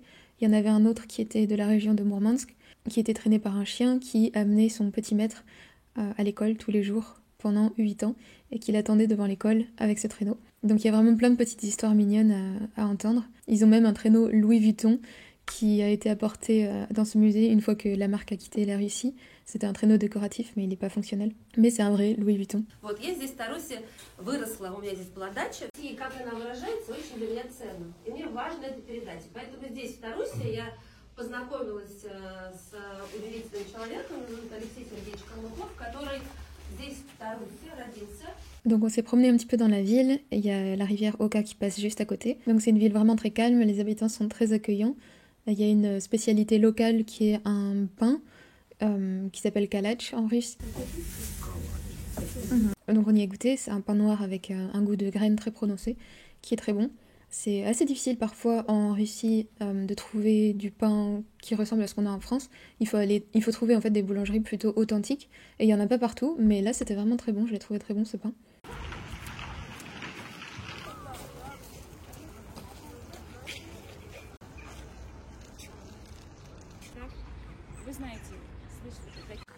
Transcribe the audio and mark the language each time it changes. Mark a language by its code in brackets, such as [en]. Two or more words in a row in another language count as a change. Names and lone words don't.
[fr] Il y en avait un autre qui était de la région de Mourmansk, qui était traîné par un chien qui amenait son petit maître à l'école tous les jours pendant 8 ans, et qui l'attendait devant l'école avec ce traîneau. Donc il y a vraiment plein de petites histoires mignonnes à entendre. Ils ont même un traîneau Louis Vuitton qui a été apporté dans ce musée une fois que la marque a quitté la Russie. C'était un traîneau décoratif, mais il n'est pas fonctionnel. Mais c'est un vrai Louis Vuitton. [ru] Вот я здесь в Тарусе выросла, у меня здесь была дача. И как она выражается, очень для меня ценно. И мне важно это передать. И поэтому здесь, в Тарусе, я познакомилась с удивительным человеком, Алексей Сергеевич Калмыков, который здесь, в Тарусе, родился. [fr] Donc on s'est promené un petit peu dans la ville, il y a la rivière Oka qui passe juste à côté. Donc c'est une ville vraiment très calme, les habitants sont très accueillants. Il y a une spécialité locale qui est un pain qui s'appelle kalach en russe. Donc on y a goûté, c'est un pain noir avec un goût de graines très prononcé, qui est très bon. C'est assez difficile parfois en Russie de trouver du pain qui ressemble à ce qu'on a en France. Il faut trouver en fait des boulangeries plutôt authentiques, et il y en a pas partout, mais là c'était vraiment très bon, je l'ai trouvé très bon ce pain. [ru] Вы знаете, слышите такие...